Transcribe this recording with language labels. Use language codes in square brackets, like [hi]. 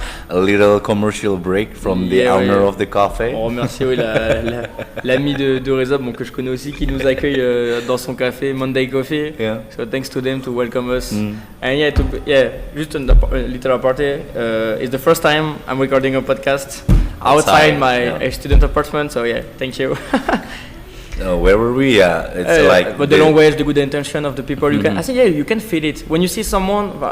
[en] A little commercial break from the owner of the cafe. [fr] On remercie l'ami de Reza, bon, que je connais aussi, qui nous accueille dans son café, Monday Coffee. [en] Yeah. So thanks to them to welcome us. And just a little apartment. It's the first time I'm recording a podcast outside my student apartment. So thank you. Where were we? It's like. But the language, the good intention of the people, you can. I think you can feel it when you see someone.